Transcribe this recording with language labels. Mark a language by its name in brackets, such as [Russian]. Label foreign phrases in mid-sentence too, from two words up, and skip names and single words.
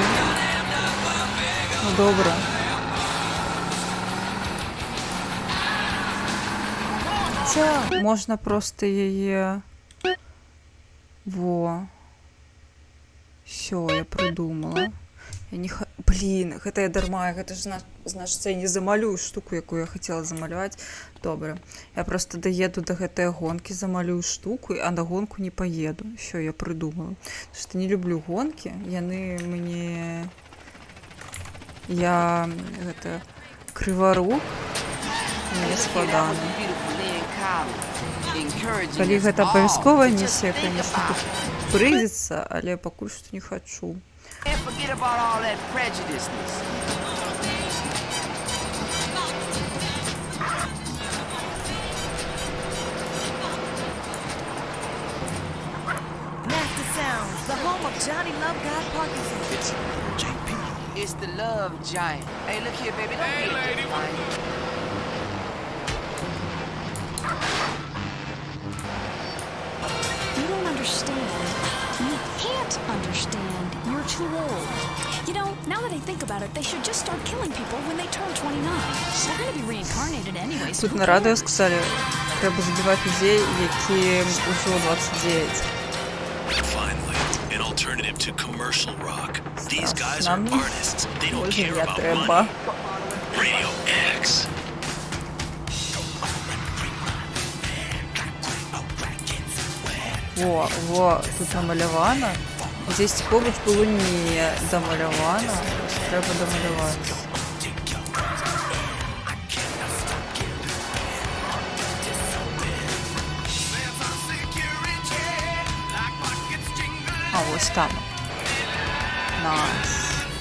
[Ukrainian] Ну, добре. Це можна просто її... Во. Все, я придумала. Я не х... Блін, [Belarusian] гэта я дарма, гэта ж значыць, я не замалюю штуку, якую я хотела замаляваць. Добре. Я просто доеду до гэтай гонкі, замалюю штуку, а на гонку не поеду. [Russian] Все, я придумала. Потому что не люблю гонки. [Belarusian] Яны мне... Я... Гэта... Крыварук. Мне складана. Калі гэта абавязковая місія, конечно, тут прыйдзецца, але пакуль што не хочу. [English] And forget about all that prejudiceness. Master Sounds, the home of Johnny Love God Parkinson. It's JP. It's the love giant. Hey, look here, baby. Don't be lady. You don't understand. You can't understand. You're too old. You know, now that I think about it, they should just start killing people when they turn 29. They're gonna be reincarnated anyway, so [Ukrainian] Тут [English] who [Ukrainian] на радіо [English] cares? [Ukrainian] сказали, треба забивати людей, які уже 29. [English] Finally, an alternative to commercial rock. These guys are [Ukrainian] Нам [English] artists. They don't [Ukrainian] Боже, [English] care [Ukrainian] не [English] about [Ukrainian] треба. [English] money. Radio X. [Belarusian] Во, тут намалявано. Здесь побач було не домалявано. [Ukrainian] Ось треба домалювати. А, ось там. Найс.